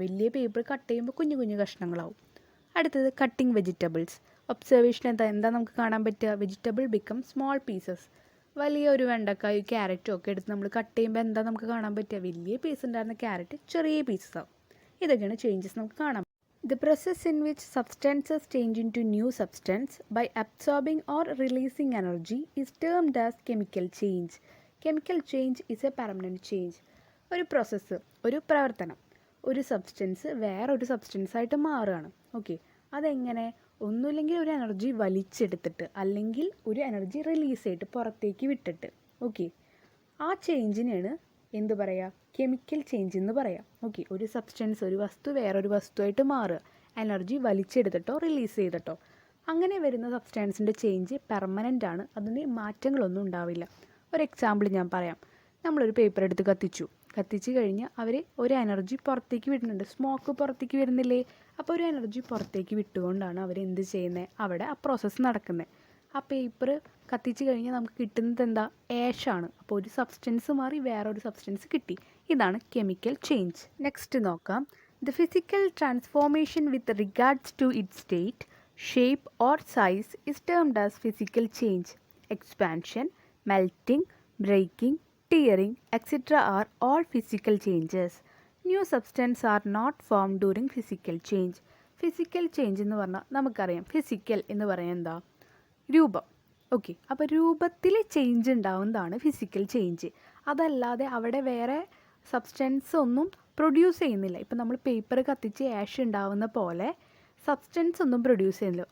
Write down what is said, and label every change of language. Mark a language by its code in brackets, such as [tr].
[ml] വലിയ paper cut ചെയ്യുമ്പോൾ കുഞ്ഞു കുഞ്ഞു കഷ്ണങ്ങളാവും. അടുത്തത് കട്ടിംഗ് വെജിറ്റബിൾസ്. ഒബ്സർവേഷൻ എന്താ നമുക്ക് കാണാൻ പറ്റുക, [en] Vegetable become small pieces. [ml] വലിയൊരു വെണ്ടക്കായും ക്യാരറ്റും ഒക്കെ എടുത്ത് നമ്മൾ കട്ട് ചെയ്യുമ്പോൾ എന്താ നമുക്ക് കാണാൻ പറ്റുക, വലിയ പീസ് ഉണ്ടായിരുന്ന ക്യാരറ്റ് ചെറിയ പീസസ് ആവും. ഇതൊക്കെയാണ് ചേഞ്ചസ് നമുക്ക് കാണാം. [en] The process in which substances change into new substance by absorbing or releasing energy is termed as chemical change. Chemical change is a permanent change. [ml] ഒരു പ്രോസസ്സ്, ഒരു പ്രവർത്തനം, ഒരു സബ്സ്റ്റൻസ് വേറൊരു സബ്സ്റ്റൻസായിട്ട് മാറുകയാണ്. ഓക്കെ, അതെങ്ങനെ, ഒന്നുമില്ലെങ്കിൽ ഒരു എനർജി വലിച്ചെടുത്തിട്ട്, അല്ലെങ്കിൽ ഒരു എനർജി റിലീസ് ചെയ്തിട്ട് പുറത്തേക്ക് വിട്ടിട്ട്. ഓക്കെ, ആ ചേഞ്ചിനാണ് എന്ത് പറയുക, കെമിക്കൽ ചേഞ്ച് എന്ന് പറയാം. ഓക്കെ, ഒരു സബ്സ്റ്റൻസ്, ഒരു വസ്തു വേറൊരു വസ്തുവായിട്ട് മാറുക, എനർജി വലിച്ചെടുത്തിട്ടോ റിലീസ് ചെയ്തിട്ടോ. അങ്ങനെ വരുന്ന സബ്സ്റ്റൻസിൻ്റെ ചേഞ്ച് പെർമനൻ്റ് ആണ്, അതിന് മാറ്റങ്ങളൊന്നും ഉണ്ടാവില്ല. ഒരു എക്സാമ്പിൾ ഞാൻ പറയാം. നമ്മളൊരു പേപ്പർ എടുത്ത് കത്തിച്ച് കഴിഞ്ഞ് അവർ ഒരു എനർജി പുറത്തേക്ക് വിടുന്നുണ്ട്, സ്മോക്ക് പുറത്തേക്ക് വരുന്നില്ലേ. അപ്പോൾ ഒരു എനർജി പുറത്തേക്ക് വിട്ടുകൊണ്ടാണ് അവരെന്ത് ചെയ്യുന്നത്, അവിടെ ആ പ്രോസസ്സ് നടക്കുന്നത്. ആ പേപ്പർ കത്തിച്ച് കഴിഞ്ഞാൽ നമുക്ക് കിട്ടുന്നത് എന്താ, ആഷാണ്. അപ്പോൾ ഒരു സബ്സ്റ്റൻസ് മാറി വേറൊരു സബ്സ്റ്റൻസ് കിട്ടി. ഇതാണ് കെമിക്കൽ ചേഞ്ച്. നെക്സ്റ്റ് നോക്കാം, [en] The physical transformation with regards to it state, shape or size is termed as physical change. Expansion, melting, breaking, tearing, etc. are all physical changes. New substance are not formed during physical change. [ml] Physical change എന്ന് പറഞ്ഞാൽ നമുക്കറിയാം, physical എന്ന് പറയുന്നത് എന്താ, രൂപം. Okay, അപ്പോൾ രൂപത്തിൽ change ഉണ്ടാവുന്നതാണ് ഫിസിക്കൽ ചേഞ്ച്. അതല്ലാതെ അവിടെ വേറെ സബ്സ്റ്റൻസ് ഒന്നും പ്രൊഡ്യൂസ് ചെയ്യുന്നില്ല. ഇപ്പം നമ്മൾ പേപ്പർ കത്തിച്ച് ആഷ് ഉണ്ടാവുന്ന പോലെ സബ്സ്റ്റൻസ് ഒന്നും പ്രൊഡ്യൂസ് ചെയ്യുന്നില്ല.